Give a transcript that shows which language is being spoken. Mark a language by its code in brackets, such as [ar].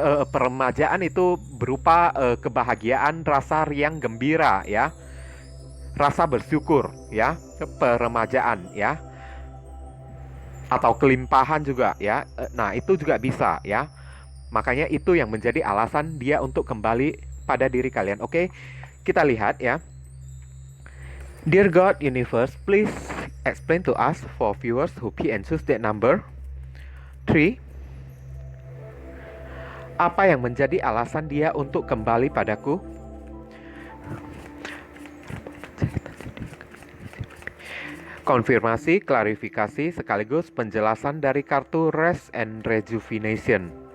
[id] Peremajaan itu berupa kebahagiaan, rasa riang gembira, ya, rasa bersyukur, ya, peremajaan, ya, atau kelimpahan juga, ya. Nah, itu juga bisa, ya. Makanya itu yang menjadi alasan dia untuk kembali pada diri kalian. Oke, kita lihat, ya. [en] Dear God Universe, please explain to us for viewers who pick and choose that number 3. [id] Apa yang menjadi alasan dia untuk kembali padaku? Konfirmasi, klarifikasi, sekaligus penjelasan dari kartu Rest and Rejuvenation.